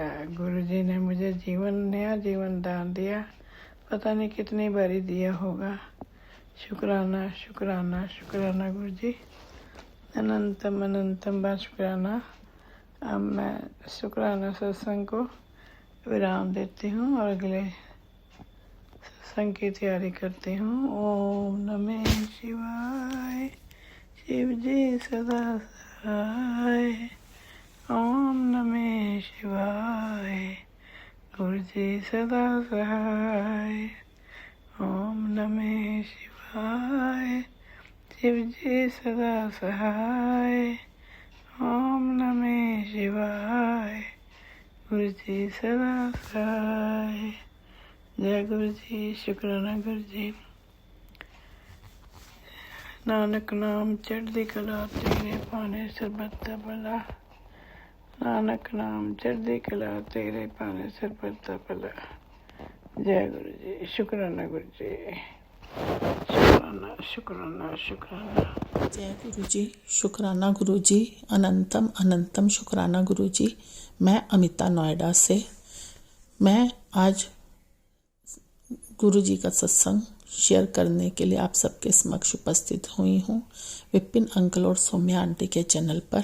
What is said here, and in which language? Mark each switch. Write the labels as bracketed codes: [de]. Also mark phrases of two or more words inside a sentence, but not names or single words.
[hi] गुरु जी ने मुझे नया जीवन दान दिया, पता नहीं कितनी बारी दिया होगा, शुक्राना शुक्राना शुक्राना गुरु जी, अनंतम अनंतम बार शुक्राना। अब मैं शुक्राना सत्संग को विराम देती हूँ और अगले सत्संग की तैयारी करती हूँ। [sa] ओम नमः शिवाय, [hi] शिव जी सदा सहाय, [sa] ओम नमः शिवाय, [hi] गुरु जी सदा सहाय, [sa] ओम नमः शिवाय, [hi] शिव जी सदा सहाय, [sa] ओम नमः शिवाय, [hi] गुरु जी सदा सहाय। जय गुरु जी, शुक्राना गुरु जी। [pa] ਨਾਨਕ ਨਾਮ ਚੜ੍ਹਦੀ ਕਲਾ ਤੇਰੇ ਪਾਣੇ ਸਰਬੱਤ ਦਾ ਭਲਾ, ਨਾਨਕ ਨਾਮ ਚੜ੍ਹਦੀ ਕਲਾ ਤੇਰੇ ਪਾਣੇ ਸਰਬੱਤ ਦਾ ਭਲਾ। [hi] जय गुरु जी, शुक्राना गुरु जी, शुक्राना। शुक्राना शुक्राना शुक्राना। जय गुरु जी, शुक्राना गुरु जी, अनंतम अनंतम शुक्राना गुरु जी। मैं अमिता नोएडा से। मैं आज गुरु जी का सत्संग शेयर करने के लिए आप सबके समक्ष उपस्थित हुई हूँ, विपिन अंकल और सौम्या आंटी के चैनल पर।